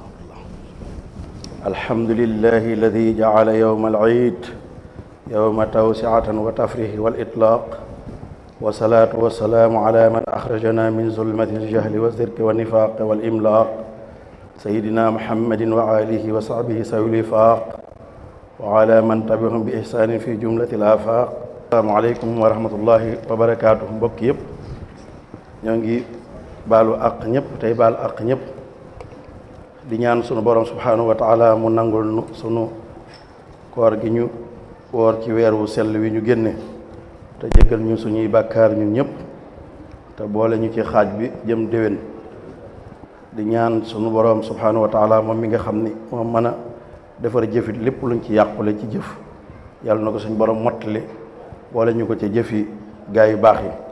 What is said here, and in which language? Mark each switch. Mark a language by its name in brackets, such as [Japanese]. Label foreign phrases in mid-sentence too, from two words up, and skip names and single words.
[Arabic] الحمد لله الذي جعل يوم العيد يوم توسعة وتفريح والإطلاق والصلاة والسلام على من أخرجنا من ظلمة الجهل والزرق والنفاق والإملاق سيدنا محمد وآله وصحبه سوي الوفاق وعلى من تبعهم بإحسان في جملة الآفاق السلام عليكم ورحمة الله وبركاته [Wolof] mbokk yëpp ñoo ngi baalu àq ñëpp [Arabic] tey baal àq ñëpp [Wolof] di ñaan sunu borom [Arabic] سبحانه وتعالى [Wolof] mu nangul nu sunu koor gi ñu woor ci weer wu sell wi ñu génne te jéggal ñu suñuy bàkkaar ñun ñëpp te boole ñu ci xaaj bi jëm déwén di ñaan sunu borom [Arabic] سبحانه وتعالى [Wolof] moom mi nga xam ni moom mën a defar jëfit lépp luñ ci yàqule ci jëf yàlla na ko suñu borom mottali boole ñu ko ca jëfi gaa yu baax yi